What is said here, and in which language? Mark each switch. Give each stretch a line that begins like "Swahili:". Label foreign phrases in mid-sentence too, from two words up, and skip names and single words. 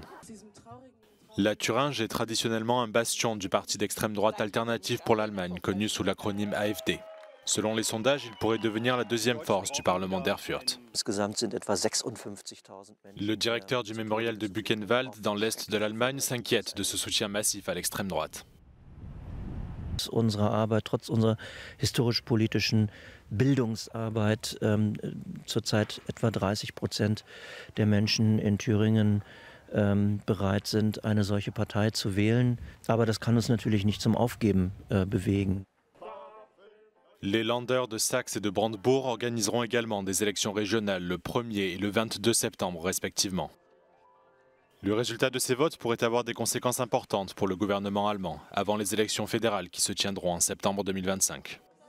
French: La Thuringe est traditionnellement un bastion du parti d'extrême droite Alternative pour l'Allemagne, connu sous l'acronyme AfD. Selon les sondages, il pourrait devenir la deuxième force du Parlement d'Erfurt. Le directeur du mémorial de Buchenwald, dans l'est de l'Allemagne, s'inquiète de ce soutien massif à l'extrême droite.
German: Unsere Arbeit, trotz unserer historisch-politischen Bildungsarbeit, zurzeit etwa 30% der Menschen in Thüringen bereit sind, eine solche Partei zu wählen. Aber das kann uns natürlich nicht zum Aufgeben bewegen.
French: Les Länder de Saxe et de Brandebourg organiseront également des élections régionales le 1er et le 22 septembre respectivement. Le résultat de ces votes pourrait avoir des conséquences importantes pour le gouvernement allemand, avant les élections fédérales qui se tiendront en septembre 2025.